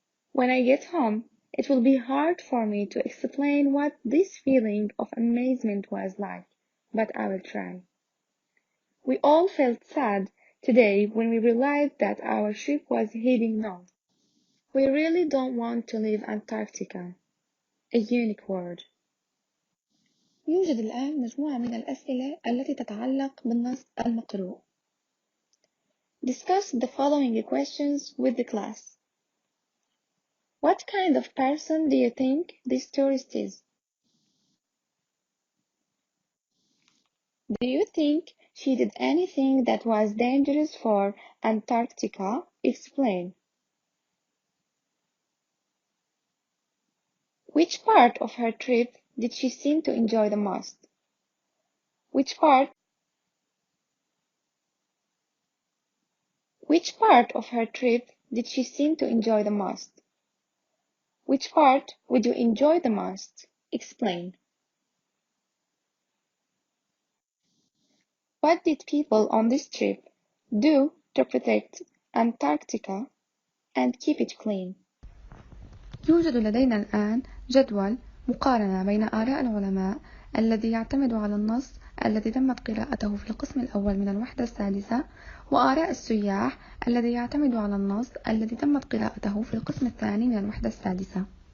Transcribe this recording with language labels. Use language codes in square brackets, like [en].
[en] When I get home, it will be hard for me to explain what this feeling of amazement was like, but I will try. We all felt sad today when we realized that our ship was heading north. We really don't want to leave Antarctica. A unique word. [ar] يوجد الآن مجموعة من الأسئلة التي تتعلق بالنص المقروء. [en] Discuss the following questions with the class. What kind of person do you think this tourist is? Do you think she did anything that was dangerous for Antarctica? Explain. Which part of her trip did she seem to enjoy the most? Which part of her trip did she seem to enjoy the most? Which part would you enjoy the most? Explain. What did people on this trip do to protect Antarctica and keep it clean? [ar] يوجد لدينا الآن جدول مقارنة بين آراء العلماء الذي يعتمد على النص الذي تمت قراءته في القسم الأول من الوحدة السادسة وآراء السياح الذي يعتمد على النص الذي تمت قراءته في القسم الثاني من الوحدة السادسة.